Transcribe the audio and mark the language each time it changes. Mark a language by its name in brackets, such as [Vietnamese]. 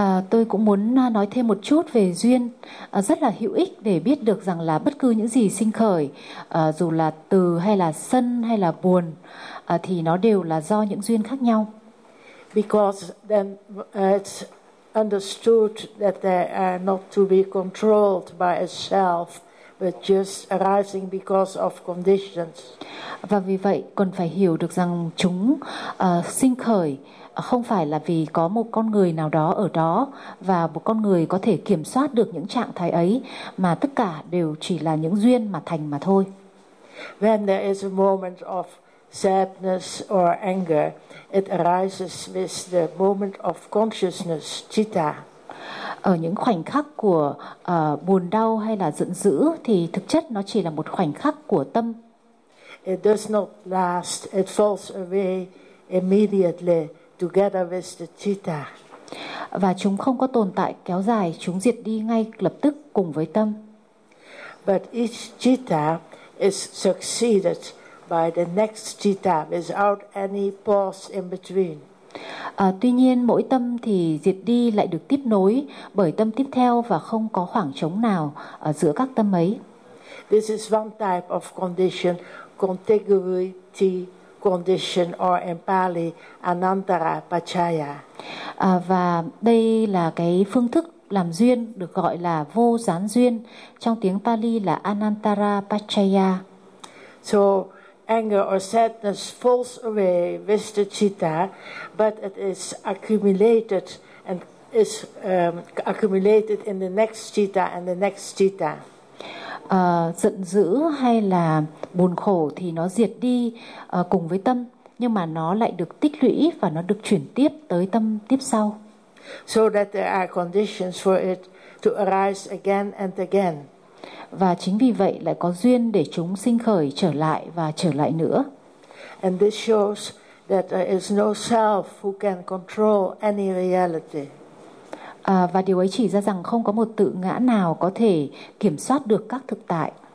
[Vietnamese] Tôi cũng muốn nói thêm một chút về duyên. Rất là hữu ích để biết được rằng là bất cứ những gì sinh khởi, dù là từ hay là sân hay là buồn, thì nó đều là do những duyên khác nhau. [English] Because then it's understood that they are not to be controlled by a self, but just arising because of conditions. [Vietnamese] Và vì vậy cần phải hiểu được rằng chúng sinh khởi không phải là vì có một con người nào đó ở đó và một con người có thể kiểm soát được những trạng thái ấy, mà tất cả đều chỉ là những duyên mà thành mà thôi. [English] When there is a moment of sadness or anger, it arises with the moment of consciousness, citta. [Vietnamese] Ở những khoảnh khắc của buồn đau hay là giận dữ thì thực chất nó chỉ là một khoảnh khắc của tâm. [English] It does not last, it falls away immediately together with the citta. [Vietnamese] Và chúng không có tồn tại kéo dài, chúng diệt đi ngay lập tức cùng với tâm. [English] But each citta is succeeded by the next citta without any pause in between. [Vietnamese] Tuy nhiên mỗi tâm thì diệt đi lại được tiếp nối bởi tâm tiếp theo và không có khoảng trống nào ở giữa các tâm ấy. [English] This is one type of condition, contiguity condition, or in Pali anantara pachaya. [Vietnamese] Và đây là cái phương thức làm duyên được gọi là vô gián duyên, trong tiếng Pali là anantara pachaya. [English] So anger or sadness falls away with the citta, but it is accumulated and is accumulated in the next citta and the next citta. [Vietnamese] Giận dữ hay là buồn khổ thì nó diệt đi cùng với tâm, nhưng mà nó lại được tích lũy và nó được chuyển tiếp tới tâm tiếp sau. [English] So that there are conditions for it to arise again and again. [Vietnamese] Và chính vì vậy lại có duyên để chúng sinh khởi trở lại và trở lại nữa. [English] And this shows that there is no self who can control any reality. [Vietnamese] Và điều ấy chỉ ra rằng không có một tự ngã nào có thể kiểm soát được các thực tại.